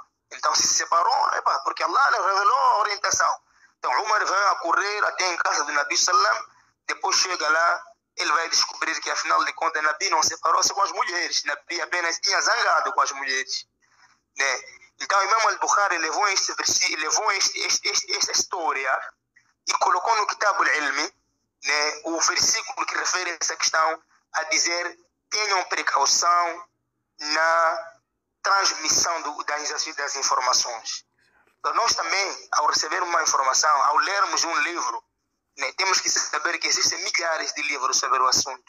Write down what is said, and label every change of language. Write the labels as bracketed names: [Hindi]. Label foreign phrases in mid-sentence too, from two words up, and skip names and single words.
[Portuguese] Então se separou, porque Allah revelou a orientação. Então Umar vai a correr até em casa do [Arabic] النبي سلم, [Portuguese] depois chega lá, ele vai descobrir que afinal de contas Nabi não separou-se com as mulheres, Nabi apenas tinha zangado com as mulheres, né? Então Imam al-Bukhari levou esta história e colocou no Kitab al-Ilmi, né, o versículo que refere a essa questão, a dizer: tenham precaução na transmissão das informações. Então, nós também, ao receber uma informação, ao lermos um livro, né, temos que saber que existem milhares de livros sobre o assunto.